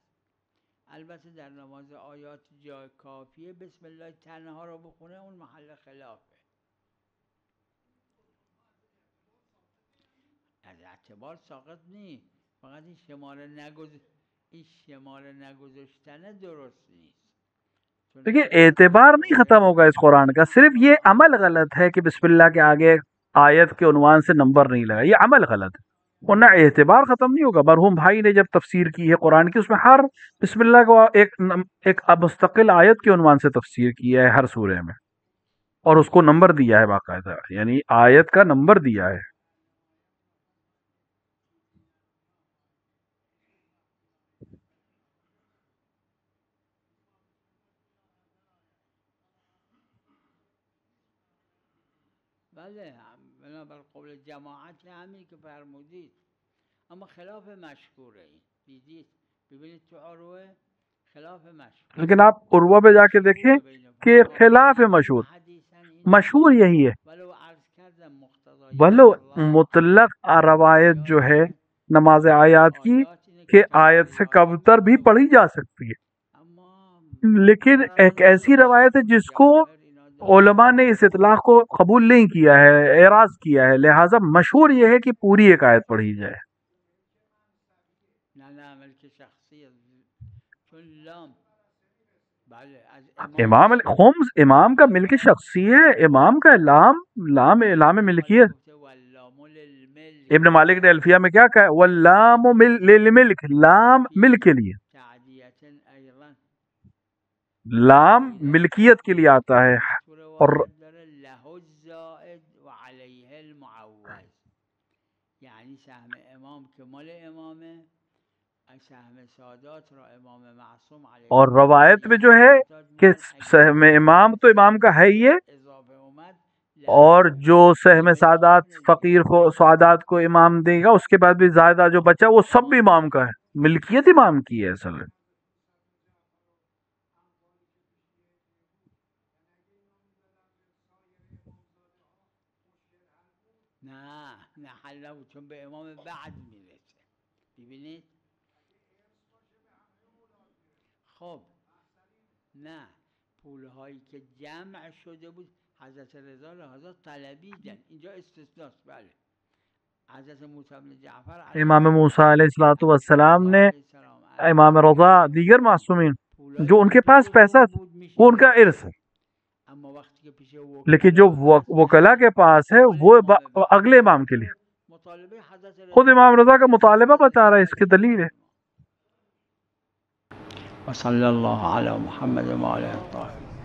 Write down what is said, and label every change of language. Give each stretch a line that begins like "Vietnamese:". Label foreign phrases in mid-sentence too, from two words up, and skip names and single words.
Persian: البته در نماز آیات جای کافیه بسم الله تنها رو بخونه، اون محل خلافه. از اعتبار ساقط نیست، فقط این شماره نگذاشتن درست نیست.
Urdu: دیکھیے اعتبار نہیں ختم ہوگا اس قرآن کا، صرف یہ عمل غلط ہے کہ بسم اللہ کے آگے آیت کے عنوان سے نمبر نہیں لگا، یہ عمل غلط ہے، ورنہ اعتبار ختم نہیں ہوگا۔ مرحوم بھائی نے جب تفسیر کی ہے قرآن کی، اس میں ہر بسم اللہ کو ایک مستقل آیت کے عنوان سے تفسیر کیا ہے ہر سورہ میں، اور اس کو نمبر دیا ہے باقاعدہ، یعنی آیت کا نمبر دیا ہے۔
Persian: بله بنابر قول جماعت همین که فرمودید، اما خلاف مشهوره. این دیدید ببینید تو عروه خلاف مشهور،
Urdu: لیکن آپ عروہ پہ جا کے دیکھیں کہ خلاف مشہور یہی ہے،
Persian: ولو عرض کردم مقتضای
Urdu: ولو مطلق روایت جو ہے نماز آیات کی کہ آیت سے کبتر بھی پڑھی جا سکتی ہے،
Persian: اما
Urdu: لیکن ایک ایسی روایت ہے جس کو علماء نے اس اطلاق کو قبول نہیں کیا ہے، اعراض کیا ہے، لہٰذا مشہور یہ ہے کہ پوری ایک آیت پڑھی جائے۔
Persian: نه ملک شخصی، چون لام بله از امام
Urdu: امام خمس امام کا ملک شخصی ہے، امام کا لام ملکیت.
Persian: گفته
Arabic: واللام للملک
Urdu: ابن مالک نے الفیہ میں کیا کہا ہے؟
Arabic: واللام للملک،
Urdu: لام ملک کے لیے،
Arabic: تعدیت ایضا
Urdu: لام ملکیت کے لیے آتا ہے. تو اور
Persian: روایت داره
Arabic: له الزائد و علیه المعوض،
Persian: یعنی سهم امام که مال امامه، سهم سادات را امام معصوم علیه
Urdu: اور روایت میں جو ہے کہ سہم امام تو امام کا ہے ہی ہے،
Persian: اضافه اومد
Urdu: اور جو سہم سعادات فقیر کو سعادات کو امام دے گا، اس کے بعد بھی زائدہ جو بچا وہ سب بھی امام کا ہے، ملکیت امام کی ہے اصل میں.
Persian: نه حل نبود، چون به امام بعد میرسه. ببینید خب نه، پولهایی که جمع شده بود حضرت رضا لحاظا طلبیدن، اینجا استثناست. بله حضرت موسی بن جعفر علیه
Urdu: امام موسیٰ علیہ السلام نے السلام امام رضا
Persian: دیگر معصومین
Urdu: جو ان کے پاس پیسہ تھا وہ ان کا ارث ہے،
Persian: اما وقتی که پیش
Urdu: لیکن جو وکلا کے پاس ہے وہ اگلے امام کے لیے.
Persian: مطالبه حضرت رضا
Urdu: خود امام رضا کا مطالبہ بتا رہا ہے، اس کی دلیل ہے.
Arabic: وصلی اللہ علی محمد و آلہ الطاہرین.